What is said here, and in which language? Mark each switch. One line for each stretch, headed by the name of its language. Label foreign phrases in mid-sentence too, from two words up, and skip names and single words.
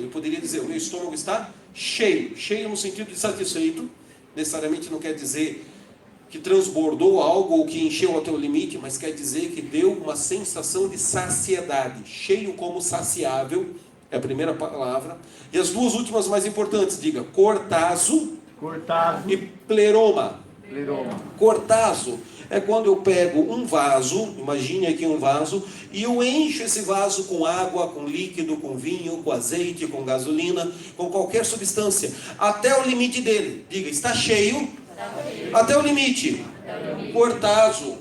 Portuguese: Eu poderia dizer, o meu estômago está cheio. Cheio no sentido de satisfeito. Necessariamente não quer dizer que transbordou algo ou que encheu até o limite, mas quer dizer que deu uma sensação de saciedade. Cheio como saciável, é a primeira palavra. E as 2 últimas mais importantes, diga, cortazo, Cortazo. e pleroma. Pleroma. Cortazo é quando eu pego um vaso, imagine aqui um vaso, e eu encho esse vaso com água, com líquido, com vinho, com azeite, com gasolina, com qualquer substância, até o limite dele. Diga, está cheio, até o limite. Cortazo.